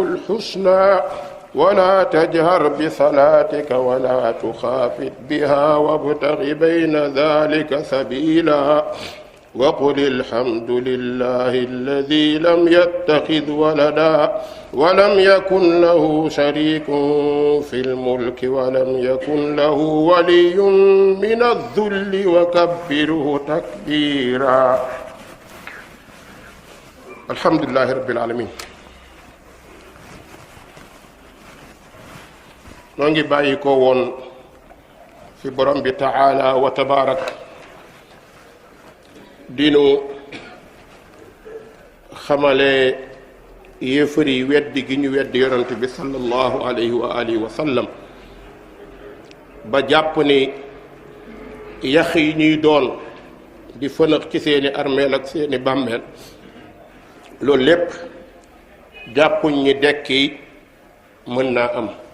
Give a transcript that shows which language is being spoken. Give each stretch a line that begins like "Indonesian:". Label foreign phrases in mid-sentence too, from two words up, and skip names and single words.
Arabic: الحسنى ولا تجهر بصلاتك ولا تخافت بها وابتغ بين ذلك سبيلا وقل الحمد لله الذي لم يتخذ ولدا ولم يكن له شريك في الملك ولم يكن له ولي من الذل وكبره تكبيرا. الحمد لله رب العالمين.
Wolof: noo ngi bàyyi ko woon fi borom bi
Arabic: تعالى وتبارك
Wolof: dinu xamale yéefar yi weddi gi ñu weddi yonent bi
Arabic: صلى الله عليه وعلى آله وسلم
Wolof: ba jàpp ni yax yi ñuy doon di fënëx ci seeni armeel ak seeni bàmmeel loolu lépp jàppuñ ñi dekki mën naa am.